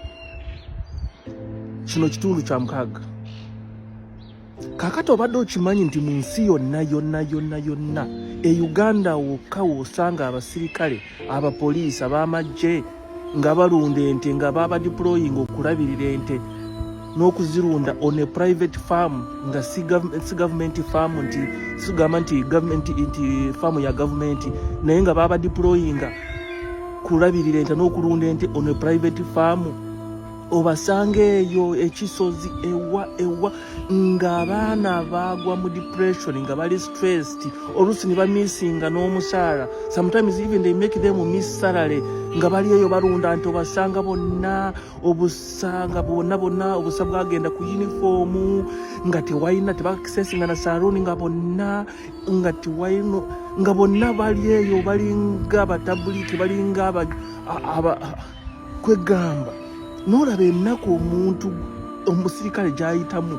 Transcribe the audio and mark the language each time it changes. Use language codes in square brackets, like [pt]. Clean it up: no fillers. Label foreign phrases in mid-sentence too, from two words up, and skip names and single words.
[lg] Kakati obadde okimanyi nti mu nsi yonna e Uganda wokka wosanga abasirikale, abapoliisi, ab'amagye nga balunda ente nga baba deploying okulabirira ente n'okuzirunda [en] on a private farm [lg] nga si [en] government farm [lg] nti sigamba nti government nti farm ya government naye nga baba deploying kulabirira ente n'okulunda ente [en] on a private farm. [lg] Obasanga eyo ekisozi ewa ng'abaana bagwa mu depression nga bali stressed oluusi ne bamisinga n'omusaala. [en] Sometimes even they make them miss salary [lg] nga bali eyo balunda nti obasanga bonna obusa bwagenda ku uniform nga tewayina tebakisesinga na saloni nga bonna nga tewayino nga bonna bali eyo balinga abatabuliki balinga kwegamba n'olaba ennaku omuntu omusirikale gy'ayitamu.